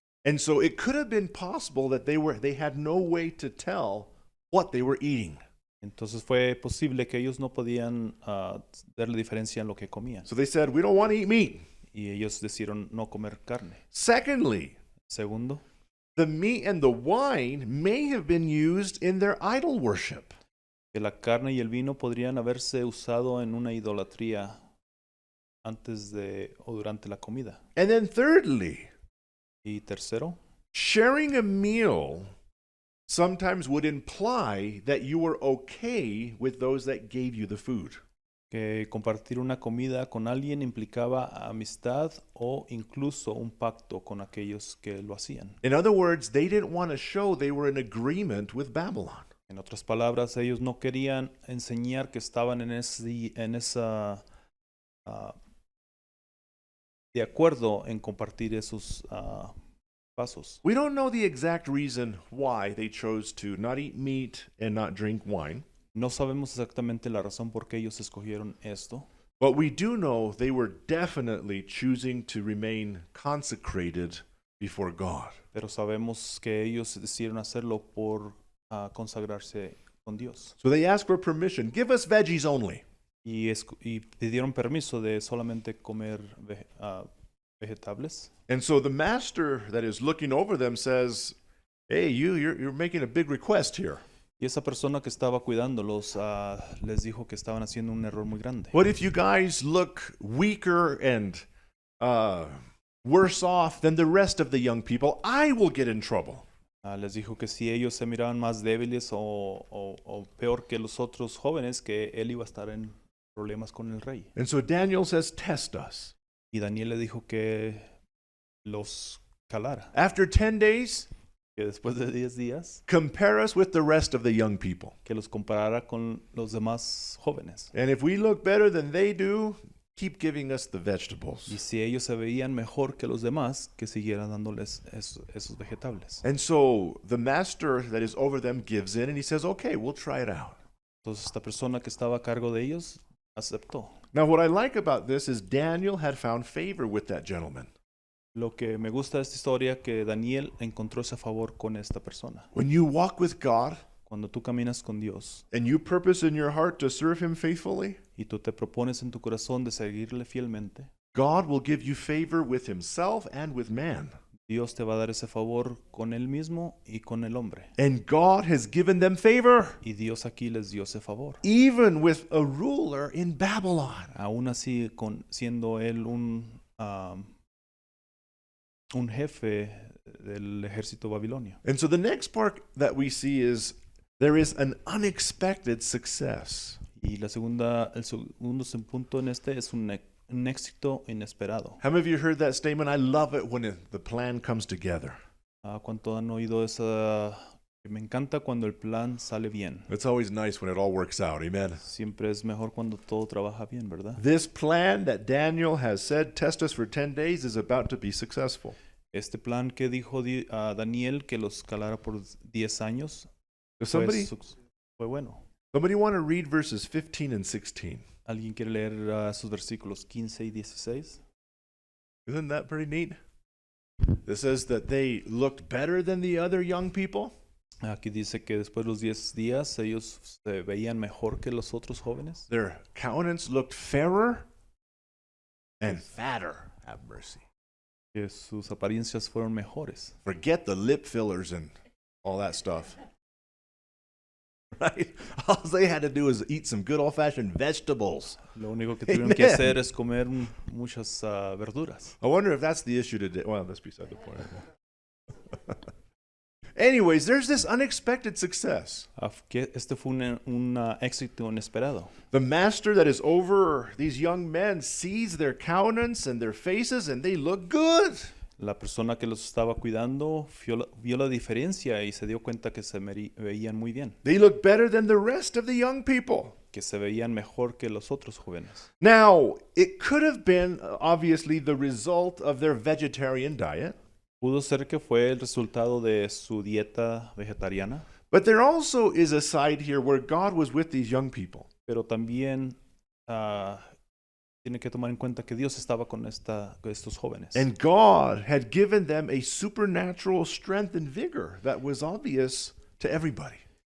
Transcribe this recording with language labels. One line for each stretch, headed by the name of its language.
English: And so it could have been possible that they had no way to tell what they were eating.
Spanish: Entonces fue posible que ellos no podían darle diferencia en lo que comían.
English: So they said, we don't want to eat meat.
Spanish: Y ellos decidieron no comer carne.
English: Secondly,
Spanish: Segundo,
English: the meat and the wine may have been used in their idol worship.
Spanish: que la carne y el vino podrían haberse usado en una idolatría antes de o durante la comida.
English: And then thirdly,
Spanish: Y tercero,
English: sharing a meal sometimes would imply that you were okay with those that gave you the food.
Spanish: que compartir una comida con alguien implicaba amistad o incluso un pacto con aquellos que lo hacían.
English: In other words, they didn't want to show they were in agreement with Babylon.
Spanish: En otras palabras, ellos no querían enseñar que estaban en esa de acuerdo en compartir esos pasos.
English: We don't know the exact reason why they chose to not eat meat and not drink wine,
Spanish: No sabemos exactamente la razón por qué ellos escogieron esto,
English: but we do know they were definitely choosing to remain consecrated before God.
Spanish: pero sabemos que ellos decidieron hacerlo por consagrarse con Dios.
English: So they asked for permission. Give us veggies only.
Spanish: Y pidieron permiso de solamente comer vegetables.
English: And so the master that is looking over them says, hey, you're making a big request here.
Spanish: Y esa persona que estaba cuidándolos les dijo que estaban haciendo un error muy grande.
English: What if you guys look weaker and worse off than the rest of the young people? I will get in trouble.
Spanish: Les dijo que si ellos se miraban más débiles o peor que los otros jóvenes, que él iba a estar en problemas con el rey.
English: And so Daniel says, test us.
Spanish: Y Daniel le dijo que los calara,
English: After 10 days,
Spanish: que después de 10 días,
English: compare us with the rest of the young people.
Spanish: que los comparara con los demás jóvenes.
English: And if we look better than they do, keep giving us the
Spanish: Y
English: vegetables.
Spanish: si ellos se veían mejor que los demás, que siguieran dándoles esos vegetales.
English: And so the master that is over them gives in and he says, okay, we'll try it out.
Spanish: Entonces esta persona que estaba a cargo de ellos aceptó.
English: Now, what I like about this is Daniel had found favor with that gentleman.
Spanish: Lo que me gusta de esta historia que Daniel encontró ese favor con esta persona.
English: When you walk with God
Spanish: Cuando tú caminas con Dios
English: and you purpose in your heart to serve him faithfully,
Spanish: y tú te propones en tu corazón de seguirle fielmente,
English: God will give you favor with himself and with man.
Spanish: Dios te va a dar ese favor con él mismo y con el hombre.
English: And God has given them favor,
Spanish: Y Dios aquí les dio ese favor.
English: even with a ruler in Babylon.
Spanish: Aún así, siendo él un jefe del ejército babilonio.
English: And so the next part that we see is there is an unexpected success.
Spanish: Y el segundo punto en este es un éxito inesperado.
English: How many of you heard that statement? I love it when the plan comes together.
Spanish: ¿Cuánto han oído esa Me encanta cuando el plan sale bien.
English: It's always nice when it all works out. Amen.
Spanish: Siempre es mejor cuando todo trabaja bien, ¿verdad?
English: This plan that Daniel has said, test us for 10 days, is about to be successful.
Spanish: Este plan que dijo a Daniel que los calara por 10 años
English: Does
Spanish: fue bueno.
English: somebody want to read verses 15 and 16?
Spanish: ¿Alguien quiere leer sus versículos 15 y 16?
English: Isn't that pretty neat? It says that they looked better than the other young people.
Spanish: Aquí dice que después de los 10 días ellos se veían mejor que los otros jóvenes.
English: Their countenance looked fairer and fatter. Have mercy.
Spanish: Que sus apariencias fueron mejores.
English: Forget the lip fillers and all that stuff. Right? All they had to do was eat some good old-fashioned vegetables.
Spanish: Lo único que tuvieron que hacer es comer muchas verduras.
English: I wonder if that's the issue today. Well, that's beside the point. Anyways, there's this unexpected success.
Spanish: Que este fue un éxito inesperado.
English: The master that is over these young men sees their countenance and their faces, and they look good.
Spanish: La persona que los estaba cuidando vio la diferencia y se dio cuenta que se veían muy bien,
English: They look better than the rest of the young people.
Spanish: que se veían mejor que los otros jóvenes.
English: Now, it could have been obviously the result of their vegetarian diet,
Spanish: Pudo ser que fue el resultado de su dieta vegetariana,
English: but there also is a side here where God was with these young people.
Spanish: pero también tiene que tomar en cuenta que Dios estaba con estos jóvenes.
English: And God had given them a supernatural strength and vigor that was obvious to everybody.